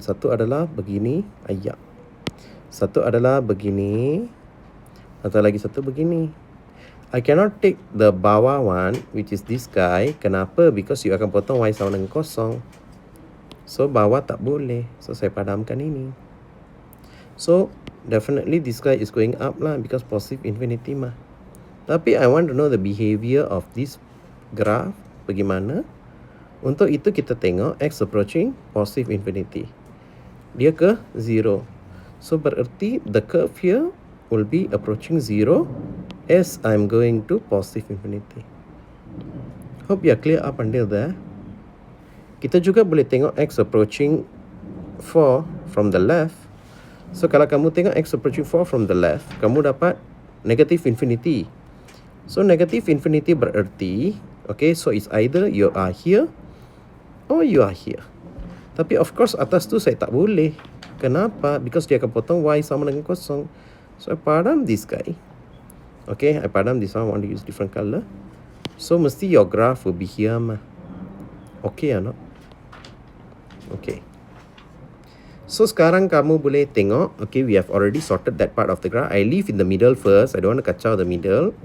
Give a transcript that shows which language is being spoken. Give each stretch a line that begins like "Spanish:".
Malay: Satu adalah begini, ayak. Satu adalah begini, atau lagi satu begini.
English: I cannot take the
Malay: bawah
English: one, which is this guy.
Malay: Kenapa?
English: Because you
Malay: akan potong y sama dengan kosong. So bawah tak boleh. So saya padamkan ini.
English: So definitely this guy is going up lah, because positive infinity mah.
Malay: Tapi
English: I want to know the behavior of this graph
Malay: bagaimana. Untuk itu kita tengok
English: x approaching positive infinity,
Malay: dia ke 0.
English: So
Malay: berarti
English: the curve here will be approaching 0 as I'm going to positive infinity. Hope you are clear up until there.
Malay: Kita juga boleh tengok
English: x approaching 4 from the left. So
Malay: kalau kamu tengok
English: x approaching 4 from the left,
Malay: kamu dapat
English: negative infinity. So negative infinity
Malay: berarti,
English: okay, so it's either you are here or you are here.
Malay: Tapi
English: of course
Malay: atas tu saya tak boleh. Kenapa?
English: Because
Malay: dia akan potong y sama dengan kosong.
English: So I
Malay: padam
English: this guy. Okay, I
Malay: padam
English: this one. I want to use different color. So
Malay: mesti
English: your graph will be here mah. Okay or not? Okay. So
Malay: sekarang kamu boleh tengok,
English: okay, we have already sorted that part of the graph. I leave in the middle first. I don't want to
Malay: kacau
English: the middle.